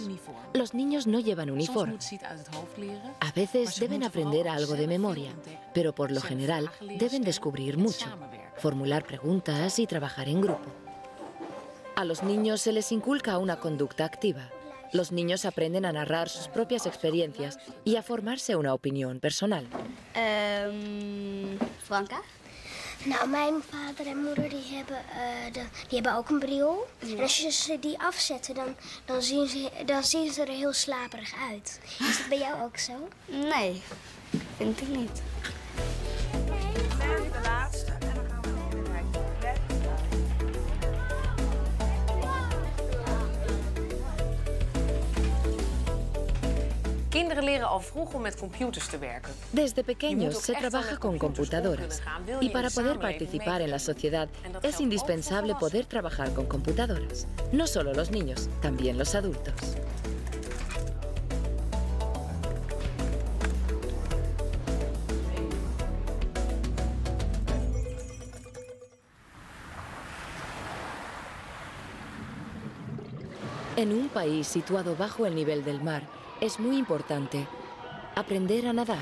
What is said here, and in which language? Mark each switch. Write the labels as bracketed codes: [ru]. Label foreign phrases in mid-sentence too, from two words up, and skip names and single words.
[es] Los niños no llevan uniforme. A veces deben aprender algo de memoria, pero por lo general deben descubrir mucho, formular preguntas y trabajar en grupo. A los niños se les inculca una conducta activa. Los niños aprenden a narrar sus propias experiencias y a formarse una opinión personal. [nl] Franka? Nou, mijn vader en moeder die hebben ook een bril. En als je die afzetten, dan zien ze er heel slaperig uit. Is dat bij jou ook zo? Nee, vind ik niet. De laatste. En dan gaan we weer kijken. Kinderen leren al vroeg om met computers te werken. [es] Desde pequeños se trabaja con computadoras y para poder participar en la sociedad es indispensable poder trabajar con computadoras. No solo los niños, también los adultos. En un país situado bajo el nivel del mar, es muy importante aprender a nadar.